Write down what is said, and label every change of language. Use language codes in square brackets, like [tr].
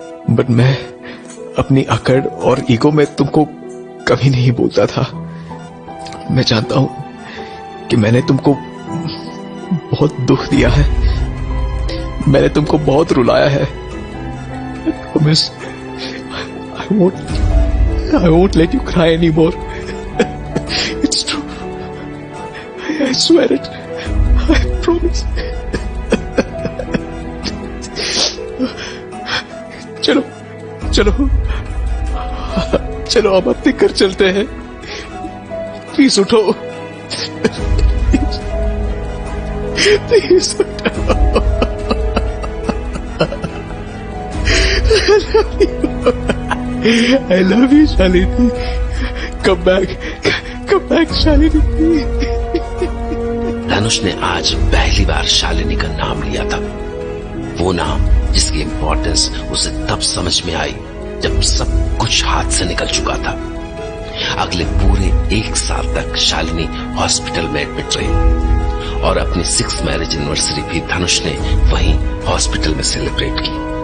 [hi] But मैं अपनी अकड़ और ईगो में तुमको कभी नहीं बोलता था। मैं जानता हूं कि मैंने तुमको बहुत दुख दिया है, मैंने तुमको बहुत रुलाया है। [en] I won't let you cry anymore. It's true. I swear it. I promise. [hi] चलो चलो चलो, अब अपने घर चलते हैं। प्लीज उठो, प्लीज उठो। [en] I love you, Shalini. Come back, Shalini. [hi] धनुष ने आज पहली बार शालिनी का नाम लिया था, वो नाम जिसकी इंपॉर्टेंस उसे तब समझ में आई जब सब कुछ हाथ से निकल चुका था। अगले पूरे 1 साल तक शालिनी हॉस्पिटल में एडमिट रही, और अपनी 6th मैरिज एनिवर्सरी भी धनुष ने वहीं हॉस्पिटल में सेलिब्रेट की।